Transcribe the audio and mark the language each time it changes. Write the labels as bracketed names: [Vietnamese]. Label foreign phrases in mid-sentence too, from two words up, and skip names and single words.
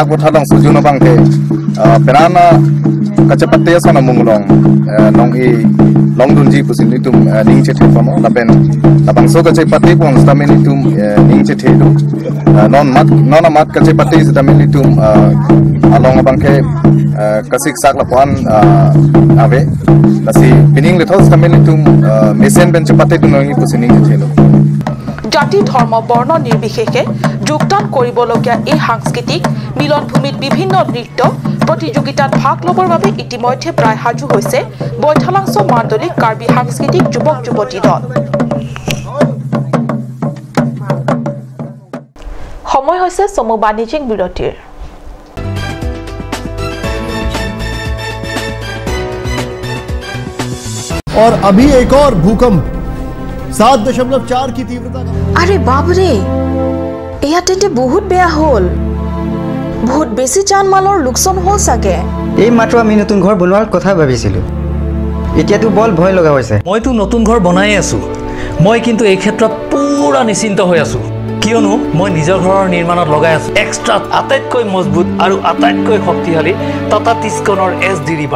[Karbi] kotat lang sujun bang ke penana kacepate sana munglong nong i long dunji pusin itum ning che thepono lapen labang so kacepate pon stamen itum ning che thedu non mat kacepate stamen itum along abangke kasik sak lapan ave lasi pining le thos stamen itum mesen ben cepate du nong i pusin ning che thelu [Assamese] জাতি ধৰ্ম বৰ্ণ নিৰ্বিশেষে যোগদান কৰিবলগীয়া এই সাংস্কৃতিক মিলনভূমিত বিভিন্ন নৃত্য প্ৰতিযোগিতাত ভাগ ল'বৰ বাবে ইতিমধ্যে প্ৰায় সাজু হৈছে বৈঠালাংছ মাণ্ডলিক কাৰ্বি সাংস্কৃতিক যুৱক যুৱতী দল সময় হৈছে চমু বাণিজ্যিক বিৰতিৰ [Hindi] और अभी एक और भूकंप 7.4 की तीव्रता का अरे बाप रे [Assamese] এয়া তেতে বহুত বেয়া হ'ল বহুত বেছি জান মালৰ লোকচান হ'ল চাগে এই মাত্ৰ আমি নতুন ঘৰ বনোৱাৰ কথা ভাবিছিলো এতিয়া তো বল ভয় লগা হৈছে মই তো নতুন ঘৰ বনাই আছো মই কিন্তু এই ক্ষেত্ৰত পুৰা নিশ্চিন্ত হৈ আছো কিয়নো মই নিজৰ ঘৰৰ নিৰ্মাণত লগাই আছো এক্সট্ৰা আটাইতকৈ মজবুত আৰু আটাইতকৈ শক্তিশালী টাটা টিস্কনৰ এছডি ৰিভাৰ